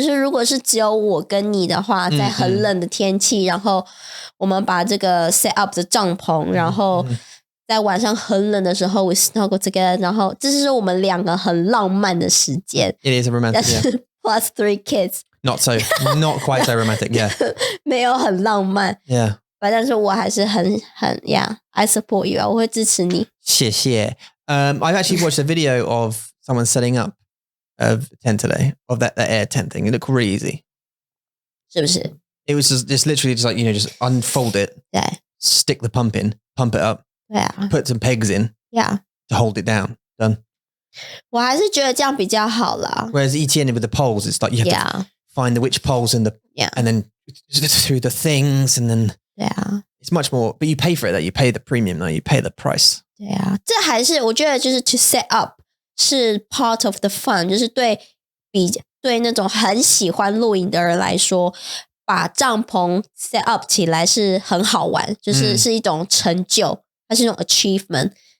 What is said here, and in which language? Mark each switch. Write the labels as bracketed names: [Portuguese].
[Chinese] 就是如果是只有我跟你的话，在很冷的天气，然后我们把这个 set up 的帐篷，然后在晚上很冷的时候 we snuggle together, 然后这是我们2个很浪漫的时间。 [English] It is a romantic, [Chinese] 但是 plus 3 kids. [English] Not quite so romantic, yeah. [Chinese] 没有很浪漫 [English] Yeah. 但是我还是很 yeah, I support you. [Chinese] 我会支持你。谢谢。 [English] I've actually watched a video of someone setting up a tent today, of that air tent thing. It looked really easy. [Chinese] 是不是 [English] It was just literally just like, just unfold it, [Chinese] 对 [English] stick the pump in, pump it up, [Chinese] 对啊 [English] put some pegs in yeah. to hold it down. Done. [Chinese] 我还是觉得这样比较好啦 [English] Whereas ETN with the poles, it's like you have to find the which poles and then through the things and then it's much more, but you pay for it, that you pay the premium, no, you pay the price. [Chinese] 对啊，这还是我觉得就是 to set up 是 part of the fun，就是对那种很喜欢露营的人来说，把帐篷 set up 起来是很好玩，就是是一种成就，它是一种 achievement。